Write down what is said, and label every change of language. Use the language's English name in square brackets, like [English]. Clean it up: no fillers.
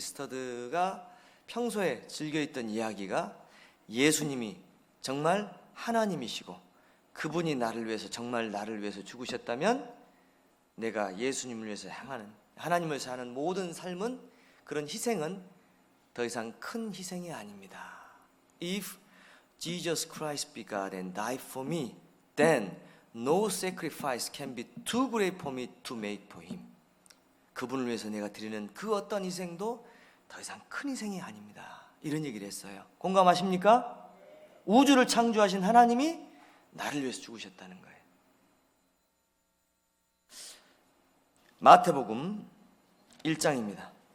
[Korean] 스터드가 평소에 즐겨있던 이야기가 예수님이 정말 하나님이시고 그분이 나를 위해서 정말 나를 위해서 죽으셨다면 내가 예수님을 위해서 향하는, 하나님을 위해서 하는 모든 삶은, 그런 희생은 더 이상 큰 희생이 아닙니다. [English] If Jesus Christ be God and died for me, then no sacrifice can be too great for me to make for him. [Korean] 그분을 위해서 내가 드리는 그 어떤 희생도 더 이상 큰 희생이 아닙니다. 이런 얘기를 했어요. 공감하십니까? 우주를 창조하신 하나님이 나를 위해서 죽으셨다는 거예요. 마태복음 1장입니다.